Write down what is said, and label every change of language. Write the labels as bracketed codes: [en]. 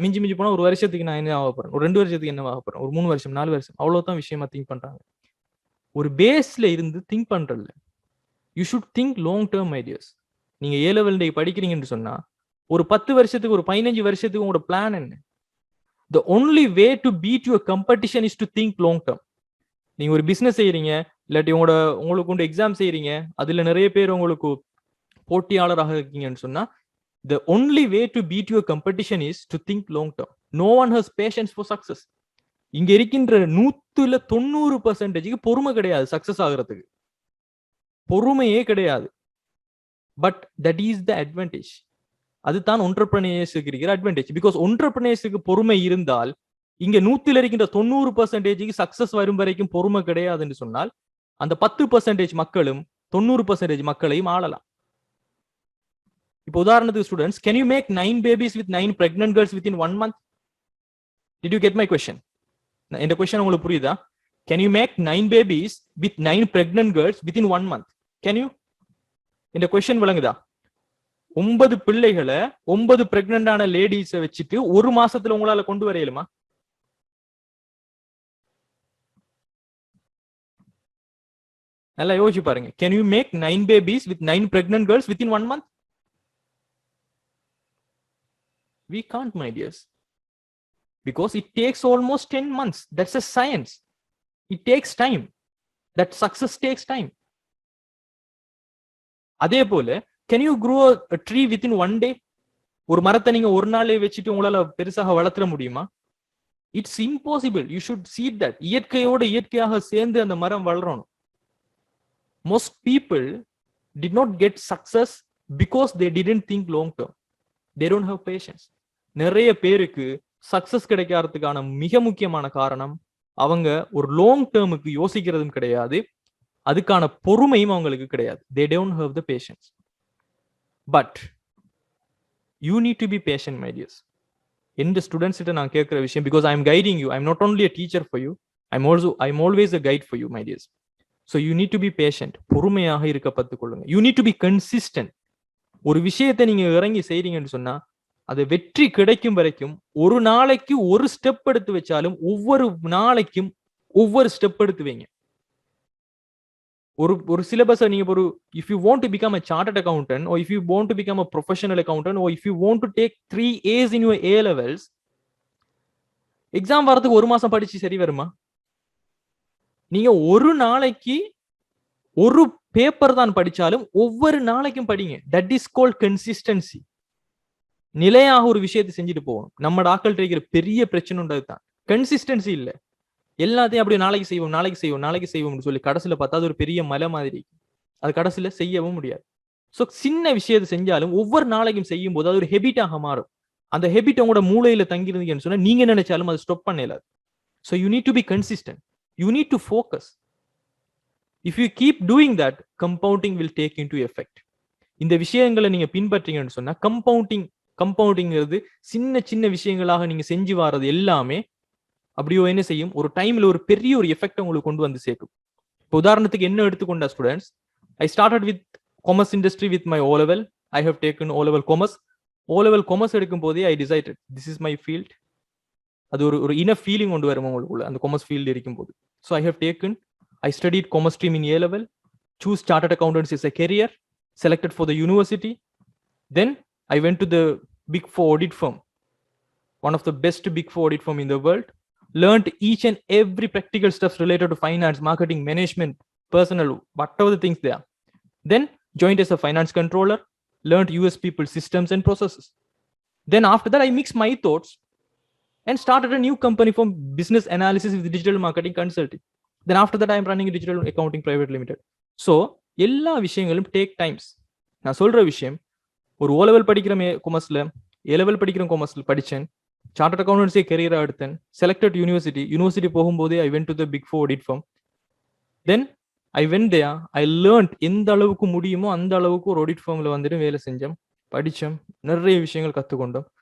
[ta] மிஞ்சி மிஞ்சி போனா ஒரு வருஷத்துக்கு நான் என்ன ஆக போறேன், ஒரு 2 வருஷத்துக்கு என்ன ஆக போறேன், ஒரு 3 வருஷம் 4 வருஷம், அவ்வளவுதான் விஷயமா திங்க் பண்றாங்க. ஒரு பேஸ்ல இருந்து திங்க் பண்றதுல [en] You should think long term ideas. [ta] நீங்க ஏ லெவல் படிக்கிறீங்கன்னு சொன்னா ஒரு 10 வருஷத்துக்கு ஒரு 15 வருஷத்துக்கு உங்களோட பிளான் என்ன? [en] The only way to beat your competition is to think long term. [ta] நீங்க ஒரு பிசினஸ் செய்யறீங்க, இல்லாட்டி உங்களுக்கு கொண்டு எக்ஸாம் செய்யறீங்க, அதுல நிறைய பேர் உங்களுக்கு போட்டியாளராக இருக்கீங்கன்னு சொன்னா [en] the only way to beat your competition is to think long term. No one has patience for success. [ta] இங்க இருக்கின்ற 190% பொறுமை கிடையாது சக்சஸ் ஆகிறதுக்கு, பொறுமையே கிடையாது. [en] But that is the advantage. [ta] அதுதான் என்டர்பிரனியர்ஸுக்கு இருக்கிற அட்வான்டேஜ். பிகாஸ் என்டர்பிரனியர்ஸுக்கு பொறுமை இருந்தால் இங்க 100ல் இருக்கின்ற 90% சக்சஸ் வரும் வரைக்கும் பொறுமை கிடையாதுன்னு சொன்னால் அந்த 10% மக்களும் 90% மக்களையும் ஆளலாம். இப்போ உதாரணத்துக்கு [en] Students, can you make 9 babies with 9 pregnant girls within 1 month? Did you get my question? [ta] இந்த क्वेश्चन உங்களுக்கு புரியுதா? [en] Can you make 9 babies with 9 pregnant girls within 1 month? Can you? [ta] இந்த क्वेश्चन விளங்குதா? 9 பிள்ளைகளை 9 பிரெக்னன்டான லேடிஸை வச்சுட்டு ஒரு மாசத்துல உங்களால கொண்டு வர இயலுமா? நல்லா யோசிச்சு பாருங்க. [en] Can you make 9 babies with 9 pregnant girls within 1 month? We can't, my dears. Because it takes almost 10 months. That's a science. It takes time. That success takes time. [ta] அதே போல [en] can you grow a tree within 1 day? [ta] ஒரு மரத்தை நீங்க ஒரு நாளே வச்சுட்டு உங்களால பெருசாக வளர்த்துற முடியுமா? [en] It's impossible. You should see that. [ta] இயற்கையோட இயற்கையாக சேர்ந்து அந்த மரம் வளரணும். [en] Most people did not get success because they didn't think long term. They don't have patience. [ta] நிறைய பேருக்கு சக்சஸ் கிடைக்கிறதுக்கான மிக முக்கியமான காரணம் அவங்க ஒரு லாங் டேர்முக்கு யோசிக்கிறதும் கிடையாது, அதுக்கான பொறுமையும் அவங்களுக்கு கிடையாது. [en] They don't have the patience. But you need to be patient, my dears. [ta] இந்த ஸ்டூடெண்ட்ஸ் கிட்ட நான் கேட்கிற விஷயம், [en] because I am guiding you. I am not only a teacher for you. I am always a guide for you, my dears. So you need to be patient. [ta] பொறுமையாக இருக்க கத்துக்கொள்ளுங்க. [en] You need to be consistent. [ta] ஒரு விஷயத்தை நீங்க இறங்கி செய்றீங்கன்னு சொன்னா அது வெற்றி கிடைக்கும் வரைக்கும் ஒரு நாளைக்கு ஒரு ஸ்டெப் எடுத்து வச்சாலும் ஒவ்வொரு நாளைக்கும் ஒவ்வொரு ஸ்டெப் எடுத்து வைங்க. ஒரு சிலபஸ் நீங்க ஒரு [en] if you want to become a chartered accountant or if you want to become a professional accountant or if you want to take 3 A's in your A levels, [ta] exam வரதுக்கு ஒரு மாசம் படிச்சு சரி வருமா? நீங்க ஒரு நாளைக்கு ஒரு பேப்பர் தான் படிச்சாலும் ஒவ்வொரு நாளைக்கும் படிங்க. [en] That is called consistency. [ta] நிலையாக ஒரு விஷயத்தை செஞ்சுட்டு போகணும். நம்ம ஆட்கள் இருக்கிற பெரிய பிரச்சனை தான் கன்சிஸ்டன்சி இல்ல. எல்லாத்தையும் அப்படி நாளைக்கு செய்வோம் சொல்லி கடைசியில பார்த்தா அது ஒரு பெரிய மலை மாதிரி, அது கடைசியில செய்யவும் முடியாது. ஸோ சின்ன விஷயத்தை செஞ்சாலும் ஒவ்வொரு நாளைக்கும் செய்யும் போது அது ஒரு ஹெபிட்டாக மாறும். அந்த ஹெபிட் உங்களோட மூளையில தங்கிருந்தீங்கன்னு சொன்னா நீங்க நினைச்சாலும் அது ஸ்டாப் பண்ணல. [en] So you need to be consistent. You need to focus. If you keep doing that, compounding will take into effect. [ta] இந்த விஷயங்களை நீங்க பின்பற்றீங்கன்னு சொன்னா கம்பவுண்டிங்கிறது சின்ன சின்ன விஷயங்களாக நீங்க செஞ்சு வர்றது எல்லாமே அப்படியோ என்ன செய்யும், ஒரு டைம்ல ஒரு பெரிய ஒரு எஃபெக்ட் உங்களுக்கு கொண்டு வந்து சேர்க்கும். இப்போ உதாரணத்துக்கு என்ன எடுத்துக்கொண்ட students, [en] I started with commerce industry with my O level. I have taken O level commerce. [ta] O level commerce எடுக்கும் போதே [en] I decided this is my field. [ta] அது ஒரு இன ஃபீலிங் கொண்டு வரும் உங்களுக்குள்ள அந்த காமர்ஸ் ஃபீல்டு இருக்கும் போது. [en] So I have taken, I studied commerce stream in A level, choose chartered accountants as a career, selected for the university. Then I went to the Big Four audit firm, one of the best Big Four audit firm in the world. Learned each and every practical stuff related to finance, marketing, management, personal, whatever the things there. Then joined as a finance controller, learned US people systems and processes. Then after that, I mixed my thoughts and started a new company for business analysis with digital marketing consulting. Then after that I am running a digital accounting private limited. [ta] So எல்லா விஷயங்களும் take times. நான் சொல்ற விஷயம், ஒரு O level படிக்கிற கொமர்ஸ்ல, A level படிக்கிற கொமர்ஸ்ல படிச்சேன், chartered accountancy கெரியரா எடுத்தேன், செலக்டட் யூனிவர்சிட்டி போகும்போதே [en] I went to the big 4 audit firm. Then I went there, I learned [ta] எந்த அளவுக்கு முடியுமோ அந்த அளவுக்கு ஒரு ஆடிட் ஃபார்ம்ல வந்துட்டு வேலை செஞ்சோம், படிச்சோம், நிறைய விஷயங்கள் கற்றுக்கொண்டோம்.